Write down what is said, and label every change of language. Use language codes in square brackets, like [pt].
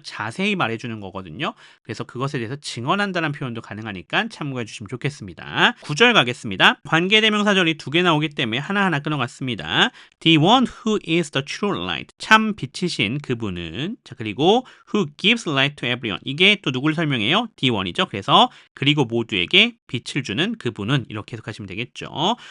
[ko] 자세히 말해주는 거거든요. 그래서 그것에 대해서 증언한다는 표현도 가능하니까 참고해 주시면 좋겠습니다. 9절 가겠습니다. 관계대명사절이 두 개 나오기 때문에 하나하나 끊어갔습니다. [en] The one who is the true light. [ko] 참 빛이신 그분은. 자, 그리고 [en] who gives light to everyone. [ko] 이게 또 누구를 설명해요? [en] The one이죠. [ko] 그래서 그리고 모두에게 빛을 주는 그분은 이렇게 해석하시면 되겠죠.